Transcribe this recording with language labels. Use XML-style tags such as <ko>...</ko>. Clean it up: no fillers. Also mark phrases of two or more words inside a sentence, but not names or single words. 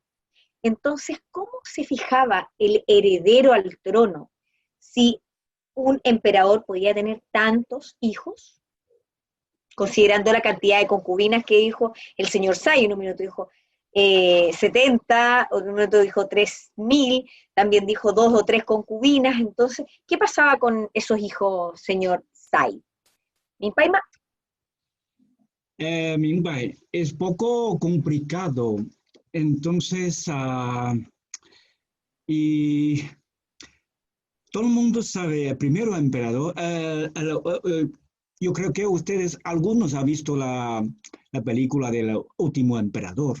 <es>Entonces, ¿cómo se fijaba el heredero al trono si un emperador podía tener tantos hijos? Considerando la cantidad de concubinas que dijo el señor Tsai, en un minuto dijo 70, en un minuto dijo 3.000, también dijo 2 o 3 concubinas. Entonces, ¿qué pasaba con esos hijos, señor Tsai?</es> <zh>¿Minpaima? 明白,</zh> <es>es poco complicado. Entonces, y todo el mundo sabe, primero emperador, yo creo que algunos han visto la película del último emperador.</es>